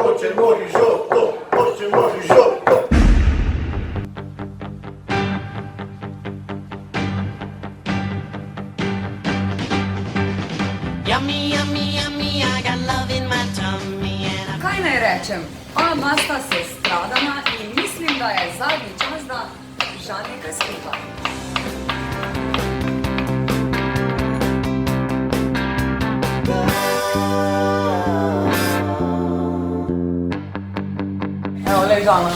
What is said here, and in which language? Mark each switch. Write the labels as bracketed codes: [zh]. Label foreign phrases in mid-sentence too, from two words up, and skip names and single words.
[sl] Hoćemo risotto, hoćemo risotto. [en] Yummy, yummy, yummy, I got love in my tummy and I... [sl] Kaj naj rečem? Ona dva sta se stradana in mislim, da je zadnji čas, da žanjika skupaj. Evo, lej Žana.